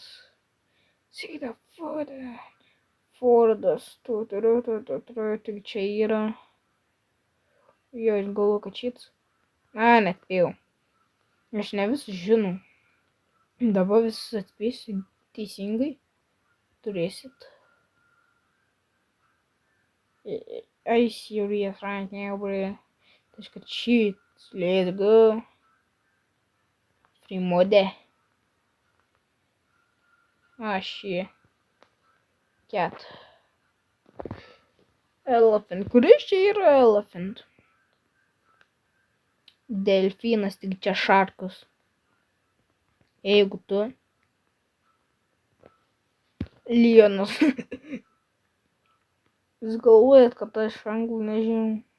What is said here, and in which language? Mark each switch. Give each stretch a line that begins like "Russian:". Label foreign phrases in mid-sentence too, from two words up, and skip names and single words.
Lithuanian: Sėda Fordas. Fordas. Tik čia yra. Jo, aš galvoju, kad šitas. Net jau. Aš ne visus žinau. Dabar visus atspėsiu teisingai. Turėsit.
English: I serious right now, bro. That's good shit. Let's go. Free mode. Shit. Cat. Elephant.
Lithuanian: Kuris čia yra elephant? Delfinas, tik čia šarkas. Jeigu tu. Lionas. Jūs galvojat, kad aš anglų nežinau.